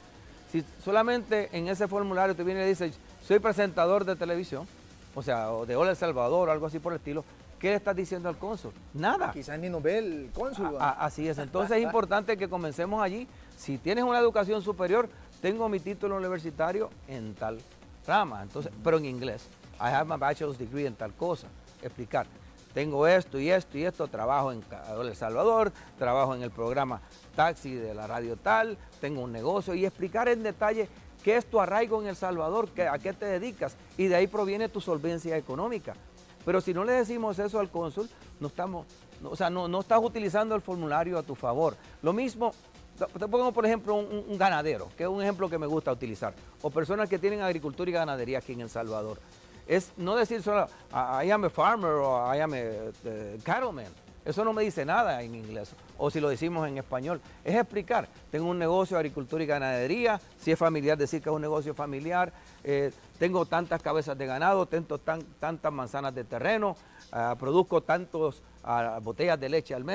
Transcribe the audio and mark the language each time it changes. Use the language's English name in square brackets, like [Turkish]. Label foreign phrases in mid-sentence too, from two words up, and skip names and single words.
[Spanish] Si solamente en ese formulario te viene y le dices, soy presentador de televisión, o sea, o de Hola El Salvador o algo así por el estilo, ¿qué le estás diciendo al cónsul? Nada. Quizás ni nos ve el cónsul. Así es, entonces es importante que comencemos allí. Si tienes una educación superior, tengo mi título universitario en tal rama, entonces, pero en inglés. [English] I have my bachelor's degree [Spanish] en tal cosa. Explicar. Tengo esto y esto y esto, trabajo en El Salvador, trabajo en el programa Taxi de la radio tal, tengo un negocio y explicar en detalle qué es tu arraigo en El Salvador, a qué te dedicas y de ahí proviene tu solvencia económica. Pero si no le decimos eso al cónsul, no estás utilizando el formulario a tu favor. Lo mismo, te pongo por ejemplo un ganadero, que es un ejemplo que me gusta utilizar, o personas que tienen agricultura y ganadería aquí en El Salvador. Es no decir solo, [English] I am a farmer o I am a cattleman. [Spanish] Eso no me dice nada en inglés, o si lo decimos en español. Es explicar, tengo un negocio de agricultura y ganadería, si es familiar decir que es un negocio familiar, tengo tantas cabezas de ganado, tengo tantas manzanas de terreno, produzco tantas botellas de leche al mes.